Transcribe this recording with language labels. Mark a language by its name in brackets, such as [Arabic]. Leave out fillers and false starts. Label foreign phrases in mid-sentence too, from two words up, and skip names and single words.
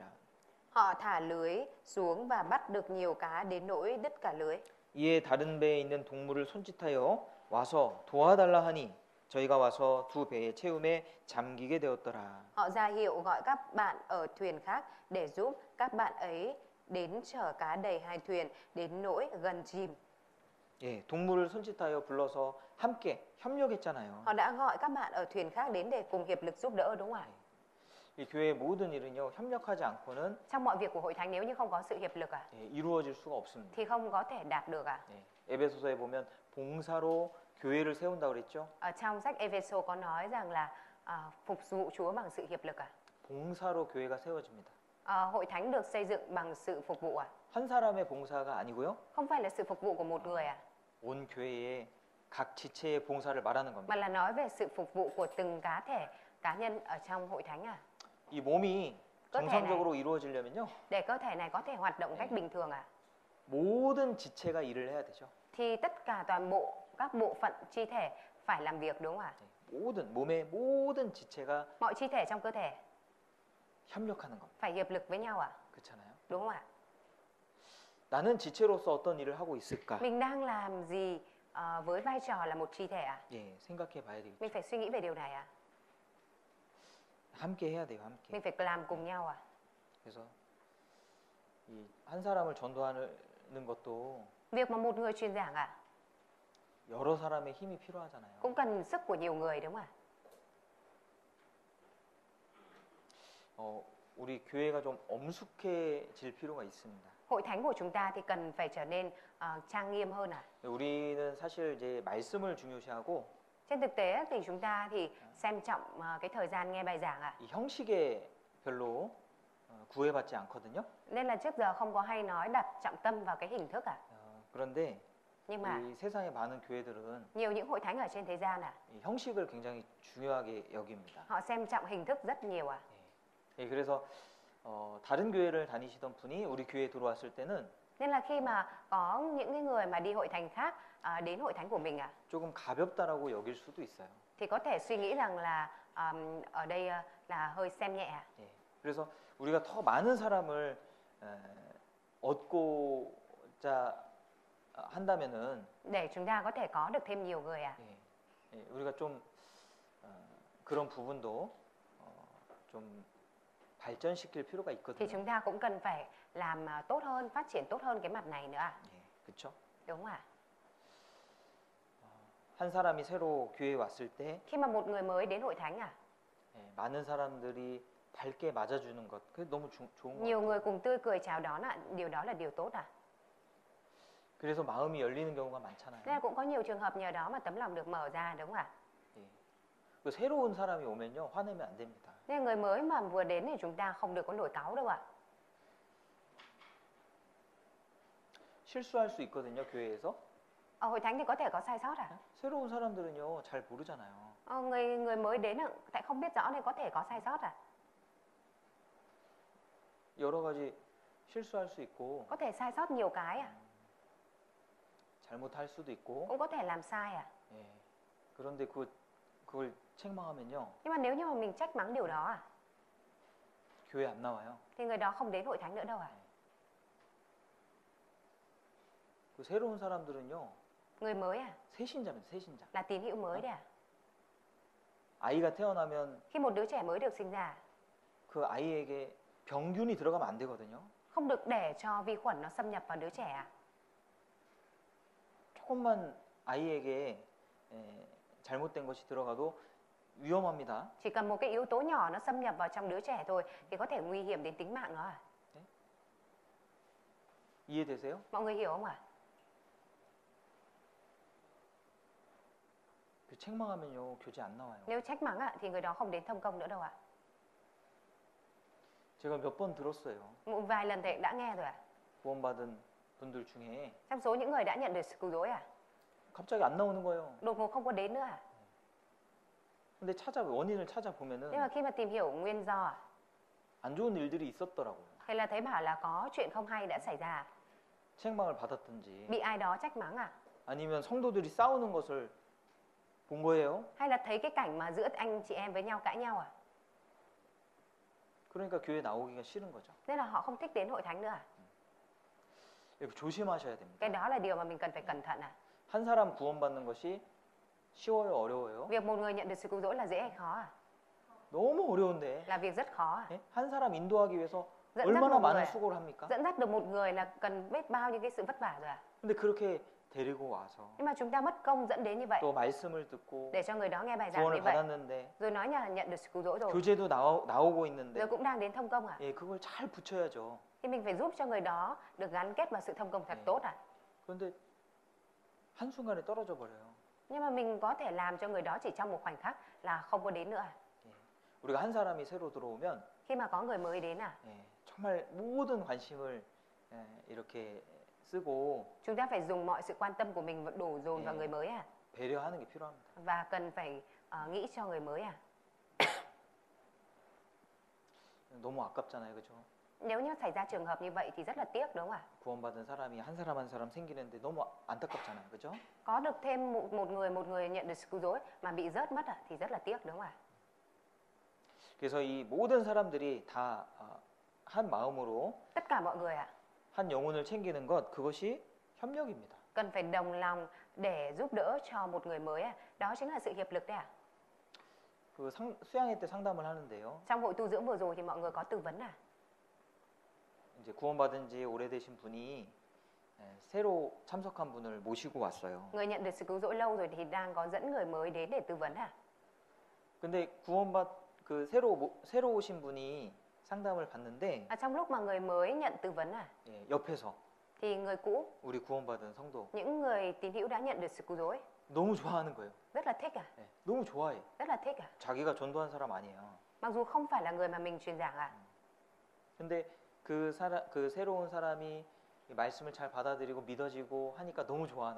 [Vietnamese] Họ thả lưới xuống và bắt được nhiều cá đến nỗi đứt cả lưới. [Korean] 이에 다른 배에 있는 동물을 손짓하여 와서 도와달라 하니 저희가 와서 두 배의 채움에 잠기게 되었더라. [Vietnamese] Họ ra hiệu gọi các bạn ở thuyền khác để giúp các bạn ấy đến chở cá đầy hai thuyền đến nỗi gần chìm. [Korean] 예, 동물을 손짓하여 불러서 함께 협력했잖아요. [Vietnamese] Họ đã gọi các bạn ở thuyền khác đến để cùng hiệp lực giúp đỡ đúng không ạ? [Korean] 이 교회의 모든 일은요 협력하지 않고는 [Vietnamese] Trong mọi việc của hội thánh nếu như không có sự hiệp lực [Korean] 이루어질 수가 없습니다. [Vietnamese] thì không có thể đạt được à? [Korean] 에베소서에 보면 봉사로 교회를 세운다 그랬죠. [Vietnamese] Ở trong sách Ephesos có nói rằng là phục vụ Chúa bằng sự hiệp lực à? [Korean] 봉사로 교회가 세워집니다. [Vietnamese] Hội thánh được xây dựng bằng sự phục vụ à? [Korean] 한 사람의 봉사가 아니고요. [Vietnamese] Không phải là sự phục vụ của một người à? [Korean] 온 교회의 각 지체의 봉사를 말하는 겁니다. [Vietnamese] Mà là nói về sự phục vụ của từng cá thể, cá nhân ở trong hội thánh à? [Korean] 이 몸이 [Vietnamese] có thể [Korean] 정상적으로 이루어지려면요. [Vietnamese] Để cơ thể này có thể hoạt động cách bình thường à? [Korean] 모든 지체가 일을 해야 되죠. [Vietnamese] Thì tất cả toàn bộ các bộ phận chi thể phải làm việc đúng không ạ? [Korean] 모든 몸의 모든 지체가 [Vietnamese] Mọi chi thể trong cơ thể [Korean] 협력하는 겁니다. [Vietnamese] phải hiệp lực với nhau à? [Korean] 그렇잖아요. [Vietnamese] Đúng không ạ? [Korean] 나는 지체로서 어떤 일을 하고 있을까? [Vietnamese] Mình đang làm gì với vai trò là một chi thể à? [Korean] 예, 생각해 봐야 되겠죠. [Vietnamese] Mình phải suy nghĩ về điều này à? [Korean] 함께 해야 돼요, 함께. [Vietnamese] Mình phải làm cùng nhau à? [Korean] 그래서 이 한 사람을 전도하는 것도 [Vietnamese] Việc mà một người truyền giảng à? [Korean] 여러 사람의 힘이 필요하잖아요. [Vietnamese] Cũng cần sức của nhiều người đúng không ạ? [Korean] 우리 교회가 좀 엄숙해질 필요가 있습니다. [Vietnamese] Hội thánh của chúng ta thì cần phải trở nên trang nghiêm hơn à? [Korean] 우리는 사실 이제 말씀을 중요시하고 [Vietnamese] Trên thực tế thì chúng ta thì xem trọng cái thời gian nghe bài giảng à? [Korean] 이 형식에 별로 구애받지 않거든요. [Vietnamese] Nên là trước giờ không có hay nói đặt trọng tâm vào cái hình thức à? [Korean] 그런데 [Vietnamese] Nhưng mà [Korean] 이 세상의 많은 교회들은 [Vietnamese] nhiều những hội thánh ở trên thế gian à? [Korean] 이 형식을 굉장히 중요하게 여깁니다. [Vietnamese] Họ xem trọng hình thức rất nhiều à? [Korean] 예, 그래서 다른 교회를 다니시던 분이 우리 교회에 들어왔을 때는 [Vietnamese] Nên là khi mà có những cái người mà đi hội thánh khác đến hội thánh của mình à, [Korean] 조금 가볍다라고 여길 수도 있어요. [Vietnamese] thì có thể suy nghĩ rằng là ở đây là hơi xem nhẹ à? [Korean] 예, 그래서 우리가 더 많은 사람을 얻고자 한다면은 [Vietnamese] Để chúng ta có thể có được thêm nhiều người à? [Korean] 우리가 좀 그런 부분도 좀 발전시킬 필요가 [Vietnamese] Thì [Korean] 있거든요. [Vietnamese] chúng ta cũng cần phải làm tốt hơn, phát triển tốt hơn cái mặt này nữa à? [Korean] 그렇죠? [Vietnamese] Đúng không ạ? [Korean] 한 사람이 새로 교회에 왔을 때 [Vietnamese] Khi mà một người mới đến hội thánh à, [Korean] 많은 사람들이 밝게 맞아주는 것, 그게 너무 좋은 것 [Vietnamese] nhiều [Korean] 같아요. [Vietnamese] người cùng tươi cười chào đón ạ, điều đó là điều tốt à? [Korean] 그래서 마음이 열리는 경우가 [Vietnamese] Nên [Korean] 많잖아요. [Vietnamese] là cũng có nhiều trường hợp nhờ đó mà tấm lòng được mở ra đúng không ạ? [Korean] 그 새로운 사람이 오면요 화내면 안 됩니다. [Vietnamese] Nên người mới mà vừa đến thì chúng ta không được có nổi cáu đâu ạ. [Korean] 실수할 수 있거든요 교회에서. [Vietnamese] Ở hội thánh thì có thể có sai sót à? [Korean] 새로운 사람들은요 잘 모르잖아요. [Vietnamese] Người mới đến tại không biết rõ nên có thể có sai sót à? [Korean] 여러 가지 실수할 수 있고 [Vietnamese] Có thể sai sót nhiều cái à? [Korean] 잘못할 수도 있고. [Vietnamese] Cũng có thể làm sai à? [Korean] 예. 그런데 그걸 책망하면요 [Vietnamese] Nhưng mà nếu như mà mình trách mắng điều đó à, [Korean] 교회 안 나와요. [Vietnamese] thì người đó không đến hội thánh nữa đâu à? [Korean] 그 새로운 사람들은요 [Vietnamese] Người mới à? [Korean] 새신자입니다. 새신자. [Vietnamese] Là tín hữu mới đấy à? [Korean] 아이가 태어나면 [Vietnamese] Khi một đứa trẻ mới được sinh ra, [Korean] 그 아이에게 병균이 들어가면 안 되거든요. [Vietnamese] không được để cho vi khuẩn nó xâm nhập vào đứa trẻ à? [Korean] 조금만 아이에게 잘못된 것이 들어가도 위험합니다. [Vietnamese] Chỉ cần một cái yếu tố nhỏ nó xâm nhập vào trong đứa trẻ thôi thì có thể nguy hiểm đến tính mạng nó à? [Korean] 이해되세요? [Vietnamese] Mọi người hiểu không ạ? [Korean] 그 책망하면요 교제 안 나와요. [Vietnamese] Nếu trách mắng ạ thì người đó không đến thông công nữa đâu ạ. [Korean] 제가 몇 번 들었어요. [Vietnamese] Một vài lần thầy đã nghe rồi ạ. [Korean] 구원받은 분들 중에 [Vietnamese] Trong số những người đã nhận được sự cứu rỗi à? [Korean] 갑자기 안 나오는 거예요. [Vietnamese] Đột ngột không có đến nữa à? [Korean] 근데 원인을 찾아보면은 [Vietnamese] Nhưng mà khi mà tìm hiểu nguyên do à, [Korean] 안 좋은 일들이 있었더라고요. [Vietnamese] thì là thấy bảo là có chuyện không hay đã xảy ra, [Korean] 책망을 받았든지 [Vietnamese] bị ai đó trách mắng à? [Korean] 아니면 성도들이 싸우는 것을 본 거예요. [Vietnamese] Hay là thấy cái cảnh mà giữa anh chị em với nhau cãi nhau à? [Korean] 그러니까 교회 나오기가 싫은 거죠. [Vietnamese] Nên là họ không thích đến hội thánh nữa à? [Korean] 이거 조심하셔야 됩니다. [Vietnamese] Cái đó là điều mà mình cần phải cẩn thận à? [Korean] 한 사람 구원받는 것이 쉬워요, 어려워요? [Vietnamese] Việc một người nhận được sự cứu rỗi là dễ hay khó à? [Korean] 너무 어려운데. [Vietnamese] Là việc rất khó à? [Korean] 예? 한 사람 인도하기 위해서 [Vietnamese] dẫn dắt [Korean] 얼마나 [Vietnamese] một [Korean] 많은 [Vietnamese] người [Korean] 수고를 합니까? [Vietnamese] dẫn dắt được một người là cần biết bao nhiêu cái sự vất vả rồi à? [Korean] 근데 그렇게 데리고 와서 [Vietnamese] Nhưng mà chúng ta mất công dẫn đến như vậy [Korean] 또 말씀을 듣고 [Vietnamese] để cho người đó nghe bài giảng [Korean] 구원을 [Vietnamese] như vậy, [Korean] 받았는데 [Vietnamese] rồi nói là nhận được sự cứu rỗi rồi, [Korean] 교제도 나오고 있는데 [Vietnamese] rồi cũng đang đến thông công à? [Korean] 예, 그걸 잘 붙여야죠. [Vietnamese] Thì mình phải giúp cho người đó được gắn kết vào sự thông công thật [Korean] 네. [Vietnamese] tốt à? [Korean] 그런데 한순간에 떨어져 버려요. [Vietnamese] Nhưng mà mình có thể làm cho người đó chỉ trong một khoảnh khắc là không có đến nữa à? [Korean] 예. 우리가 한 사람이 새로 들어오면 [Vietnamese] Khi mà có người mới đến à, [Korean] 예, 정말 모든 관심을 이렇게 쓰고 [Vietnamese] chúng ta phải dùng mọi sự quan tâm của mình đổ dồn vào [Korean] 네. [Vietnamese] người mới à? [Korean] 배려하는 게 필요합니다. [Vietnamese] Và cần phải nghĩ cho người mới à? [Korean] 너무 아깝잖아요, 그렇죠? [Vietnamese] Nếu như xảy ra trường hợp như vậy thì rất là tiếc đúng không ạ? [Korean] 구원받은 사람이 한 사람 한 사람 생기는데 너무 안타깝잖아요, 그렇죠? [Vietnamese] Có được thêm một người nhận được sự cứu rỗi mà bị rớt mất thì rất là tiếc đúng không ạ? [Korean] 그래서 이 모든 사람들이 다 한 마음으로 [Vietnamese] Tất cả mọi người ạ, [Korean] 한 영혼을 챙기는 것 그것이 협력입니다. [Vietnamese] cần phải đồng lòng để giúp đỡ cho một người mới ạ. Đó chính là sự hiệp lực đấy ạ. [Korean] 그 수양회 때 상담을 하는데요. [Vietnamese] Trong hội tu dưỡng vừa rồi thì mọi người có tư vấn à? [Korean] 이제 구원받은 지 오래되신 분이 새로 참석한 분을 모시고 왔어요. [Vietnamese] Người nhận được sự cứu rỗi lâu rồi thì đang có dẫn người mới đến để tư vấn à? [Korean] 근데 그 새로 오신 분이 상담을 받는데 [Vietnamese] Trong lúc mà người mới nhận tư vấn à, [Korean] 예, 옆에서 [Vietnamese] thì người cũ, [Korean] 우리 구원받은 성도 [Vietnamese] những người tín hữu đã nhận được sự cứu rỗi [Korean] 너무 좋아하는 거예요. [Vietnamese] rất là thích à? [Korean] 예, 너무 좋아해. [Vietnamese] Rất là thích à? [Korean] 자기가 전도한 사람 아니에요. [Vietnamese] Mặc dù không phải là người mà mình truyền giảng à? [Korean] 근데 그 새로운 사람이 이 말씀을 잘 받아들이고 믿어지고 하니까 너무 좋아하는